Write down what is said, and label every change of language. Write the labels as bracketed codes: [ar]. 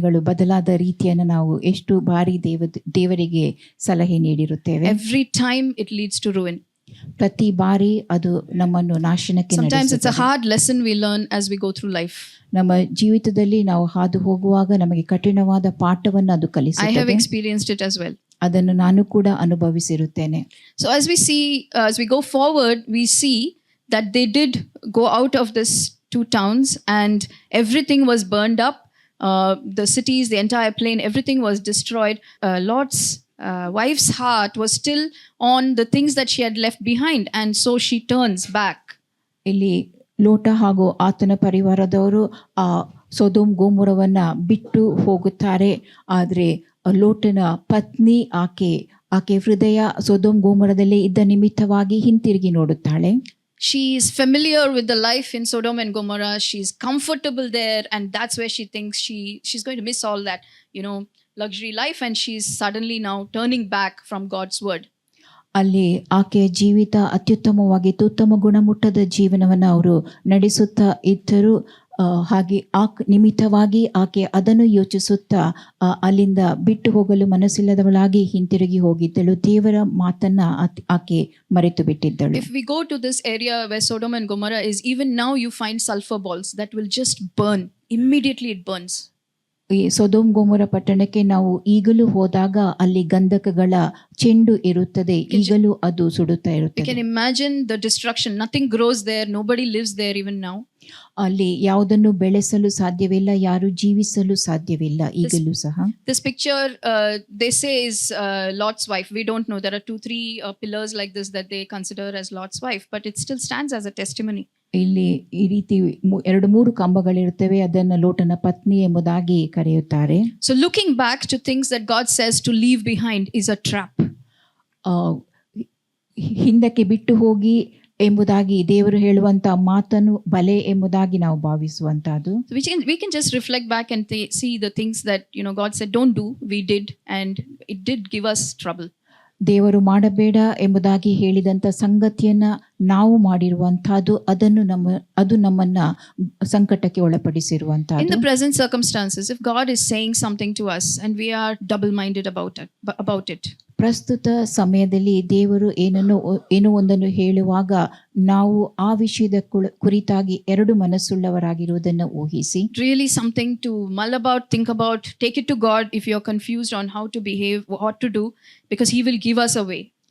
[kn] ಬದಲಾದ ರೀತಿಯನ್ನು ನಾವು ಎಷ್ಟು ಬಾರಿ ದೇವರಿಗೆ ಸಲಹೆ ನೀಡಿರುತ್ತೇವೆ. [en] Every time it leads to ruin. [kn] ಪ್ರತಿ ಬಾರಿ ಅದು ನಮ್ಮನ್ನು ನಾಶನಕ್ಕೆ ನಡೆಸುತ್ತದೆ. [en] Sometimes it's a hard lesson we learn as we go through life. [kn] ನಮ್ಮ ಜೀವಿತದಲ್ಲಿ ನಾವು ಹಾದು ಹೋಗುವಾಗ ನಮಗೆ ಕಠಿಣವಾದ ಪಾಠವನ್ನು ಅದು ಕಲಿಸುತ್ತದೆ. [en] I have experienced it as well. [kn] ಅದನ್ನು ನಾನು ಕೂಡ ಅನುಭವಿಸಿರುತ್ತೇನೆ. [en] So as we go forward, we see that they did go out of this 2 towns and everything was burned up. The cities, the entire plain, everything was destroyed. Lot's wife's heart was still on the things that she had left behind, and so she turns back. [kn] ಇಲ್ಲಿ ಲೋಟ ಹಾಗೂ ಆತನ ಪರಿವಾರದವರು ಆ Sodom ಗೋಮೋರವನ್ನ ಬಿಟ್ಟು ಹೋಗುತ್ತಾರೆ. ಆದರೆ ಲೋಟನ ಪತ್ನಿ ಆಕೆ ಹೃದಯ ಸೊದೋಮ್ ಗೋಮೋರದಲ್ಲೇ ಇದ್ದ ನಿಮಿತ್ತವಾಗಿ ಹಿಂತಿರುಗಿ ನೋಡುತ್ತಾಳೆ. [en] She's familiar with the life in Sodom and Gomorrah. She's comfortable there, and that's where she thinks she's going to miss all that, luxury life, and she's suddenly now turning back from God's word. [kn] ಅಲ್ಲಿ ಆಕೆಯ ಜೀವಿತ ಅತ್ಯುತ್ತಮವಾಗಿತ್ತು, ಉತ್ತಮ ಗುಣಮಟ್ಟದ ಜೀವನವನ್ನು ಅವರು ನಡೆಸುತ್ತಾ ಇದ್ದರು. ಹಾಗೆ ನಿಮಿತ್ತವಾಗಿ ಆಕೆ ಅದನ್ನು ಯೋಚಿಸುತ್ತಾ ಅಲ್ಲಿಂದ ಬಿಟ್ಟು ಹೋಗಲು ಮನಸ್ಸಿಲ್ಲದವಳಾಗಿ ಹಿಂತಿರುಗಿ ಹೋಗಿದ್ದಳು. ದೇವರ ಮಾತನ್ನ ಆಕೆ ಮರೆತು ಬಿಟ್ಟಿದ್ದಳು. [en] If we go to this area where Sodom and Gomorrah is, even now you find sulfur balls that will just burn. Immediately it burns. [kn] ಈ ಸೊದೋಮ್ ಗೊಮೋರ ಪಟ್ಟಣಕ್ಕೆ ನಾವು ಈಗಲೂ ಹೋದಾಗ ಅಲ್ಲಿ ಗಂಧಕಗಳ ಚೆಂಡು ಇರುತ್ತದೆ, ಈಗಲೂ ಅದು ಸುಡುತ್ತಾ [en] We [kn] ಇರುತ್ತದೆ. [en] can imagine the destruction. Nothing grows there. Nobody lives there even now. [kn] ಅಲ್ಲಿ ಯಾವುದನ್ನು ಬೆಳೆಸಲು ಸಾಧ್ಯವಿಲ್ಲ, ಯಾರು ಜೀವಿಸಲು ಸಾಧ್ಯವಿಲ್ಲ ಈಗಲೂ ಸಹ. [en] This picture, they say is Lot's wife. We don't know. There are 2-3 pillars like this that they consider as Lot's wife, but it still stands as a testimony. [kn] ಇಲ್ಲಿ ಈ ರೀತಿ 2-3 ಕಂಬಗಳಿರುತ್ತವೆ, ಅದನ್ನು ಲೋಟನ ಪತ್ನಿ ಎಂಬುದಾಗಿ ಕರೆಯುತ್ತಾರೆ. [en] So looking back to things that God says to leave behind is a trap. [kn] ಹಿಂದಕ್ಕೆ ಬಿಟ್ಟು ಹೋಗಿ ಎಂಬುದಾಗಿ ದೇವರು ಹೇಳುವಂತ ಮಾತನ್ನು ಬಲೆ ಎಂಬುದಾಗಿ ನಾವು ಭಾವಿಸುವಂತಹದ್ದು. [en] So we can just reflect back and see the things that God said don't do, we did, and it did give us trouble. [kn] ದೇವರು ಮಾಡಬೇಡ ಎಂಬುದಾಗಿ ಹೇಳಿದಂಥ ಸಂಗತಿಯನ್ನ ನಾವು ಮಾಡಿರುವಂತಹದ್ದು, ಅದು ನಮ್ಮನ್ನ ಸಂಕಟಕ್ಕೆ [en] In [kn] ಒಳಪಡಿಸಿರುವಂತಹದ್ದು. [en] the present circumstances, if God is saying something to us and we are double-minded about it, [kn] ಪ್ರಸ್ತುತ ಸಮಯದಲ್ಲಿ ದೇವರು ಏನೋ ಒಂದನ್ನು ಹೇಳುವಾಗ ನಾವು ಆ ವಿಷಯದ ಕುರಿತಾಗಿ 2 ಮನಸ್ಸುಳ್ಳವರಾಗಿರುವುದನ್ನು ಊಹಿಸಿ, [en] really something to mull about, think about, take it to God if you're confused on how to behave, what to do, because He will give us a way.